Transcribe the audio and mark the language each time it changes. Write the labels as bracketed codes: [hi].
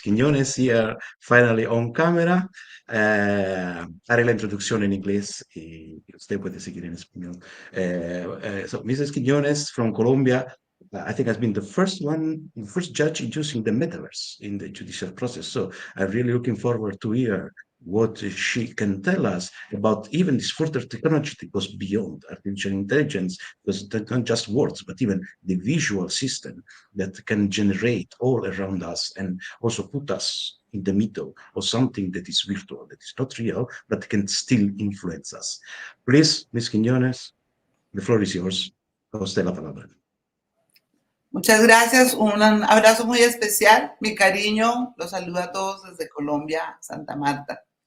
[en] Quiñones here finally on camera. [es] Haré la introducción en inglés y usted puede seguir en español. [en] So Mrs. Quiñones from Colombia, I think has been the first judge using the metaverse in the judicial process. So I'm really looking forward to hear what she can tell us about even this further technology that goes beyond artificial intelligence, because they're not just words, but even the visual system that can generate all around us and also put us in the middle of something that is virtual, that is not real, but can still influence us. Please, Ms. Quiñones, the floor is yours. [es] A usted la palabra. Muchas gracias, un abrazo muy especial, mi cariño, los saludo a todos desde Colombia, Santa Marta.